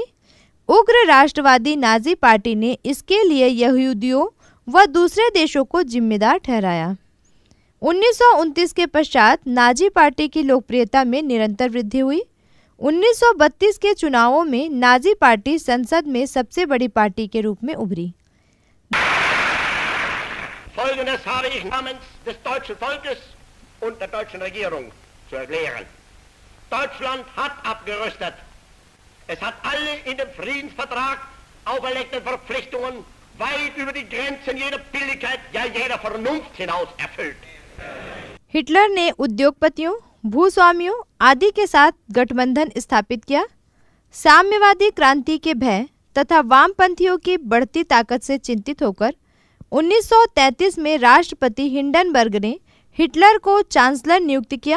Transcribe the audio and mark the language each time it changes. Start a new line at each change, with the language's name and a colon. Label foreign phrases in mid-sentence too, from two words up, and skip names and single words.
Hindi: उग्र राष्ट्रवादी नाजी पार्टी ने इसके लिए यहूदियों व दूसरे देशों को जिम्मेदार ठहराया। 1929 के पश्चात नाजी पार्टी की लोकप्रियता में निरंतर वृद्धि हुई। 1932 के चुनावों में नाजी पार्टी संसद में सबसे बड़ी पार्टी के रूप में उभरी।
German: Folgendes habe ich namens des deutschen Volkes und der deutschen Regierung zu erklären. Deutschland hat abgerüstet. Es hat alle in dem Friedensvertrag auferlegten Verpflichtungen weit über die Grenzen jeder Billigkeit, ja jeder Vernunft hinaus erfüllt.
Hindi: हिटलर ने उद्योगपतियों, भूस्वामियों आदि के साथ गठबंधन स्थापित किया। साम्यवादी क्रांति के भय तथा वामपंथियों की बढ़ती ताकत से चिंतित होकर 1933 में राष्ट्रपति हिंडनबर्ग ने हिटलर को चांसलर नियुक्त किया।